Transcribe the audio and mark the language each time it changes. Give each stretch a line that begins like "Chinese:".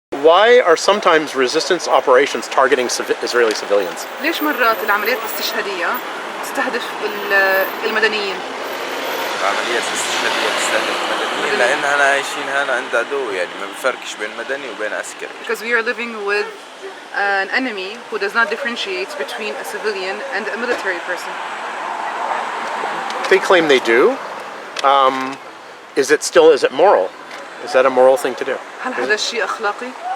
English: Why are sometimes resistance operations targeting Israeli civilians?
Arabic: ليش مرات العمليات الاستشهادية تستهدف المدنيين؟ العمليات الاستشهادية تستهدف المدنيين لأننا عايشين هنا عند عدو، يعني ما بفرقش بين مدني وبين عسكري.
English: Because we are living with an enemy who does not differentiate between a civilian and a military person. They claim they do. Is it moral? Is that a moral thing to do?
Arabic: هل هذا الشيء أخلاقي؟